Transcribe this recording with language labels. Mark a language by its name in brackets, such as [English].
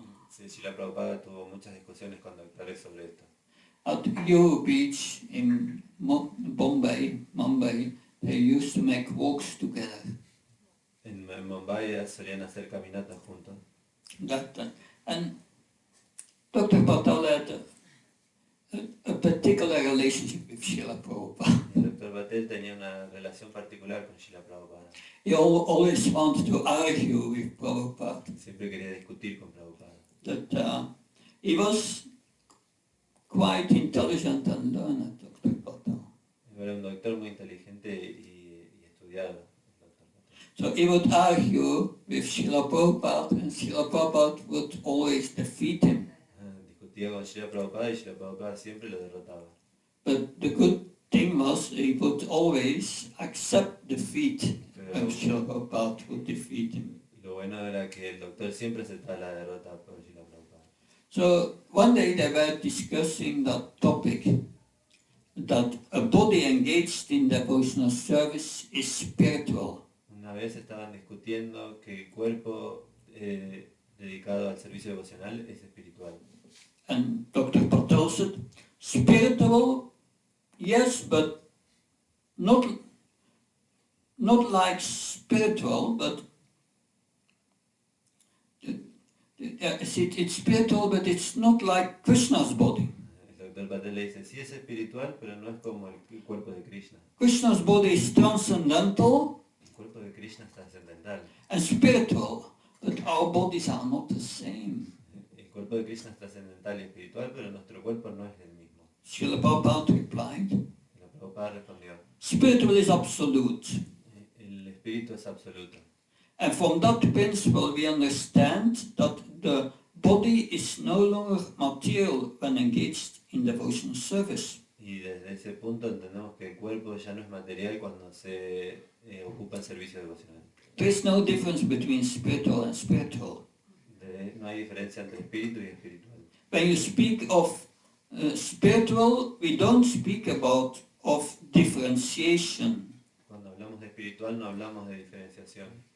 [Spanish] Sí, Srila Prabhupada tuvo muchas discusiones con doctores sobre esto. [English] At Yuhu Beach in Bombay, they used to make walks together. [Spanish] En Mumbai solían hacer caminatas juntos. [English] And Dr. Patel had a particular relationship with Srila Prabhupada. [Spanish] Dr. Patel tenía una relación particular con Srila Prabhupada. [English] He always wanted to argue with Prabhupada. [Spanish] Siempre quería discutir con Prabhupada. [English] That he was quite intelligent and learned, Dr. Patel. [Spanish] Era un doctor muy inteligente y estudiado. El Dr. Patel. [English] So he would argue with Srila Prabhupada, and Srila Prabhupada would always defeat him. [Spanish] Discutía con Srila Prabhupada y Srila Prabhupada siempre lo derrotaba. [English] But the good thing was he would always accept defeat when Srila Prabhupada would defeat him. [Spanish] Y lo bueno era que el doctor siempre aceptaba la derrota por Srila Prabhupada. [English] So one day they were discussing that topic, that a body engaged in devotional service is spiritual. [Spanish] Una vez estaban discutiendo que el cuerpo dedicado al servicio devocional es espiritual. [English] And Dr. Patel said, spiritual, yes, but not like spiritual, but it's spiritual, but it's not like Krishna's body. [Spanish] El doctor Patel le dice, sí es espiritual, pero no es como el cuerpo de Krishna. [English] Krishna's body is transcendental [Spanish] El cuerpo de Krishna es trascendental. [English] and spiritual, but our bodies are not the same. [Spanish] El cuerpo de Krishna es trascendental y espiritual, pero nuestro cuerpo no es el mismo. [English] Srila Prabhupada replied, [Spanish] Y la Prabhupada respondió, [English] spiritual is absolute. [Spanish] el espíritu es absoluto. [English] And from that principle we understand that the body is no longer material when engaged in devotional service. [Spanish] Y desde ese punto entendemos que el cuerpo ya no es material cuando se ocupa el servicio devocional. [English] There is no difference between spiritual and spiritual. [Spanish] No hay diferencia entre espíritu y espiritual. [English] When you speak of spiritual, we don't speak about of differentiation. [Spanish] Cuando hablamos de espiritual no hablamos de diferenciación.